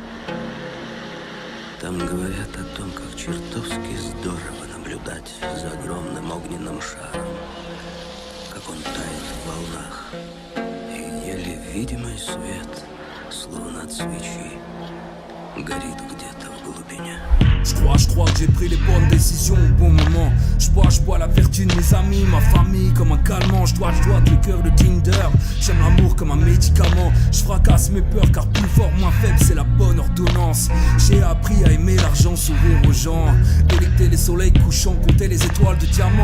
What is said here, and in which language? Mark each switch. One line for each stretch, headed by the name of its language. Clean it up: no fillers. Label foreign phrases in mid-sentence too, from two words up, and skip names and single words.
Russian: Там говорят о том, как чертовски здорово наблюдать за огромным огненным шаром, как он тает в волнах, и еле видимый свет, словно от свечи, горит где-то в глубине.
French: Je crois que j'ai pris les bonnes décisions au bon moment. Je bois la vertu de mes amis, ma famille comme un calmant. Je dois le cœur de Tinder. J'aime l'amour comme un médicament. Je fracasse mes peurs car plus fort, moins faible, c'est la bonne ordonnance. J'ai appris à aimer l'argent, sourire aux gens, délecter les soleils couchants, compter les étoiles de diamants.